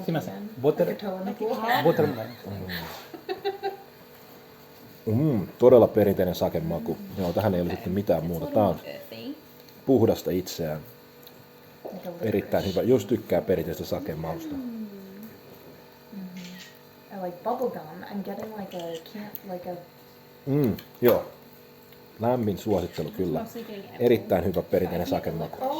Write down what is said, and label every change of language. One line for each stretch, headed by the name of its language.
Japanese: すみません。ボトルもらいます。
Finnish: Todella perinteinen sakemaku. Joo, tähän ei ole sitten mitään muuta. Tää on puhdasta itseään. Erittäin hyvä. Jos tykkää perinteistä sakemausta.
English: I like bubble gum. I'm getting like a
Finnish: Joo. Lämmin suosittelu kyllä. Erittäin hyvä perinteinen sakemaku.